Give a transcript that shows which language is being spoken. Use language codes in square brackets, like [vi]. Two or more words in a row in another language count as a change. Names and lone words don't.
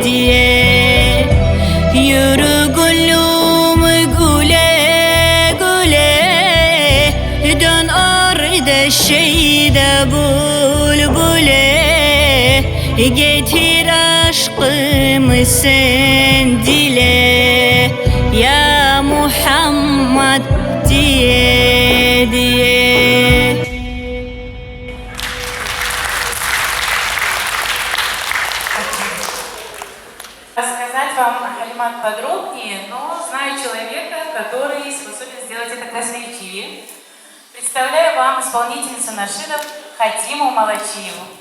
[tr] diye yürü güllüm güle güle dön arda şeyde bülbüle getir aşkımı sen dile ya Muhammed diye diye [ru] Рассказать вам о Халимат подробнее, но знаю человека, который способен сделать это красноречивее. Представляю вам исполнительницу нашидов Хатиму Малачиеву.